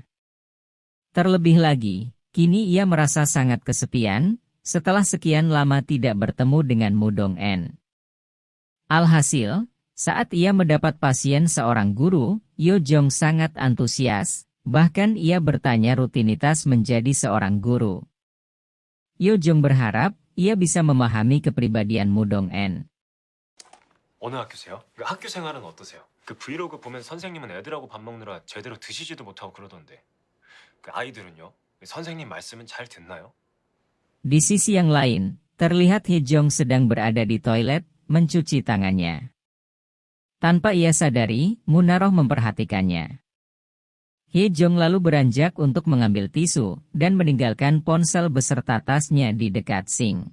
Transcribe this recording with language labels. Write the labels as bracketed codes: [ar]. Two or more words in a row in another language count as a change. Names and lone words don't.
[id] Terlebih lagi, kini ia merasa sangat kesepian, setelah sekian lama tidak bertemu dengan Mudong-en. Alhasil, saat ia mendapat pasien seorang guru, Yojong sangat antusias, bahkan ia bertanya rutinitas menjadi seorang guru. Yojong berharap ia bisa memahami kepribadian Mudong-en. [ko] 어느 학교세요? 학교 생활은 어떠세요? 그 브이로그 보면 선생님은 애들하고 밥 먹느라 제대로 드시지도 못하고 그러던데. 그 아이들은요? 선생님 말씀은 잘 듣나요? [id] Di sisi yang lain, terlihat Hye-jong sedang berada di toilet, mencuci tangannya. Tanpa ia sadari, Munaroh memperhatikannya. Hye-jong lalu beranjak untuk mengambil tisu, dan meninggalkan ponsel beserta tasnya di dekat sink.